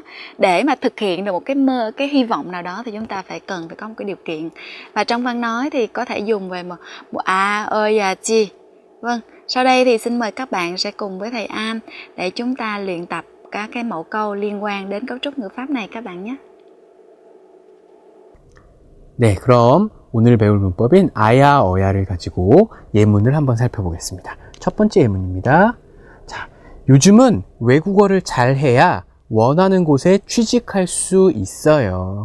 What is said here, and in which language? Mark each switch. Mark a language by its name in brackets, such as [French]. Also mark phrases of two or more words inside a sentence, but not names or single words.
[Vietnamese] Để mà thực hiện được một cái hy vọng nào đó thì chúng ta phải có một cái điều kiện. Và trong văn nói thì có thể dùng về một ya chi. Vâng, sau đây thì xin mời các bạn sẽ cùng với thầy An để chúng ta luyện tập các cái mẫu câu liên quan đến cấu trúc ngữ pháp này các bạn nhé. [Korean] 네, 그럼 오늘 배울 문법인 아야, 어야를 가지고 예문을 한번 살펴보겠습니다. 첫 번째 예문입니다. 자, 요즘은 외국어를 잘해야 원하는 곳에 취직할 수 있어요.